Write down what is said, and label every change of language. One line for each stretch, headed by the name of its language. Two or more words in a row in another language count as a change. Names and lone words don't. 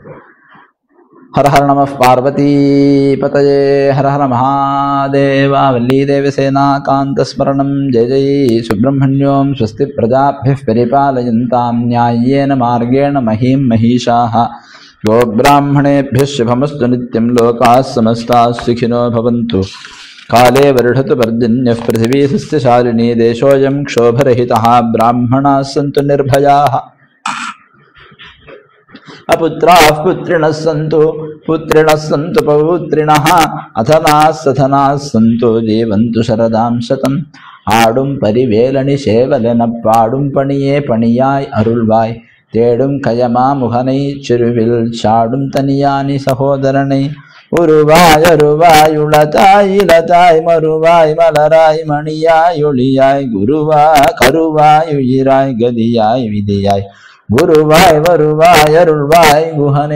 Sanskrit: हर हर नम पार्वती पतये हर हर महादेव वल्ली देवसेना कान्त स्मरणं जय जय सुब्रह्मण्योम् स्वस्ति प्रजाभिः परिपालयन्ताम् न्यायेन मार्गेण महीं महीशाः கோப்ராஹ்மணேभ्यः शुभमस्तु नित्यं लोकाः समस्ताः सुखिनो भवन्तु काले वर्षतु पर्जन्यः पृथिवी सस्यशालिनी देशोऽयं क्षोभरहितः ब्राह्मणाः सन्तु निर्भयाः अपुत्राः पुत्रिणः सन्तु पौत्रिणः अथनाः सथनाः सन्तु जीवन्तु शरदां शतम्
Tamil: ஆடும் பரிவேலணி சேவலென பாடும் பணியே பணியாய் அருள்வாய் தேடும் கயமா முகனை சிறுவில் சாடும் தனியானி சகோதரனை உருவாய் அருவாய் உளதாய் இளதாய் மறுவாய் மலராய் மணியாய் ஒளியாய் குருவாய் கருவாய் உயிராய் கதியாய் விதியாய் குருவாய் வருவாய் அருள்வாய் குஹனே.